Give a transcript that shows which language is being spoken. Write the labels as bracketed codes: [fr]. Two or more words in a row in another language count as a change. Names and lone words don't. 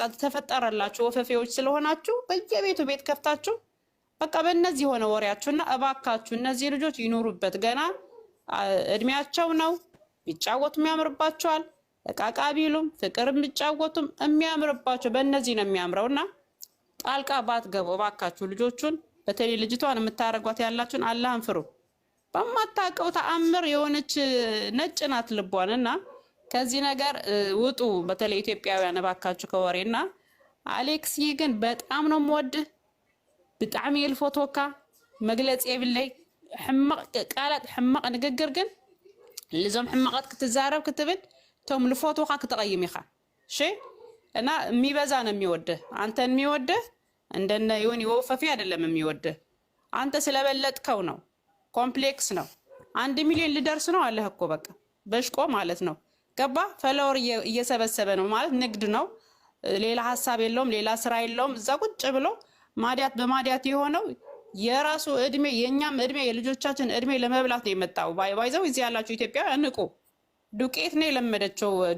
[am] ተፈጠረላችሁ። ወፈፌዎች ስለሆናችሁ በየቤቱ ቤት ከፍታችሁ በቃ በእነዚህ የሆነ ወሬያችሁና እባካችሁ እነዚህ ልጆች ይኖሩበት። ገና እድሜያቸው ነው፣ ቢጫወቱም ያምርባቸዋል። እቃቃ ቢሉም ፍቅርም ቢጫወቱም የሚያምርባቸው በእነዚህ ነው የሚያምረውና ጣልቃ ባትገቡ እባካችሁ ልጆቹን፣ በተለይ ልጅቷን የምታረጓት ያላችሁን አላህን ፍሩ። በማታውቀው ተአምር የሆነች ነጭ ናት ልቧን እና ከዚህ ነገር ውጡ። በተለይ ኢትዮጵያውያን እባካችሁ ከወሬና አሌክስ ግን በጣም ነው የምወድህ። [ti] ብጣዕሚ የልፎቶካ መግለጽ የብለይ ሕማቅ ቃላት ሕማቅ ንግግር ግን ልዞም ሕማቃት ክትዛረብ ክትብል ቶም ልፎቶካ ክትቀይም ኢኻ እሺ። [am] እና የሚበዛ ነው የሚወድህ አንተን የሚወድህ እንደነ ይሁን ይወፈፊ አይደለም የሚወድህ አንተ ስለበለጥከው ነው። ኮምፕሌክስ ነው። 1 ሚሊዮን ልደርስ ነው አለህ እኮ በቃ በሽቆ ማለት ነው። ገባ ፈለወር እየሰበሰበ ነው ማለት ንግድ ነው። ሌላ ሀሳብ የለውም፣ ሌላ ስራ የለውም። እዛ ቁጭ ብሎ ማዲያት በማዲያት የሆነው የራሱ እድሜ የኛም እድሜ የልጆቻችን እድሜ ለመብላት ነው የመጣው። ባይዘው እዚህ ያላችሁ ኢትዮጵያ እንቁ ዱቄት ነው የለመደችው።